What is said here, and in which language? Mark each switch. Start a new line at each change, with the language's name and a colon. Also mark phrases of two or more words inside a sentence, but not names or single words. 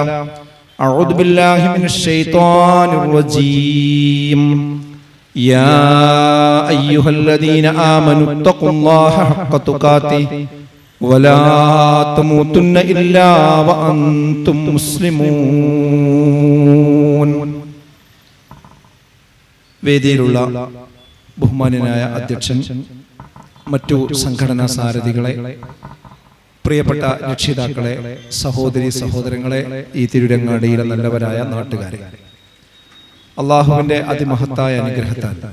Arabic: أعوذ بالله من الشيطان الرجيم. يا أيها الذين آمنوا اتقوا الله حق تقاته ولا تموتن إلا وأنتم مسلمون.
Malayalam: വേദിയിലുള്ള ബഹുമാന്യനായ അധ്യക്ഷൻ, മറ്റു സംഘടനാ സാരഥികളെ, പ്രിയപ്പെട്ട രക്ഷിതാക്കളെ, സഹോദരി സഹോദരങ്ങളെ, ഈ തിരുരങ്ങാടിയിലെ നല്ലവരായ നാട്ടുകാരെ, അള്ളാഹുവിൻ്റെ അതിമഹത്തായ അനുഗ്രഹത്താൽ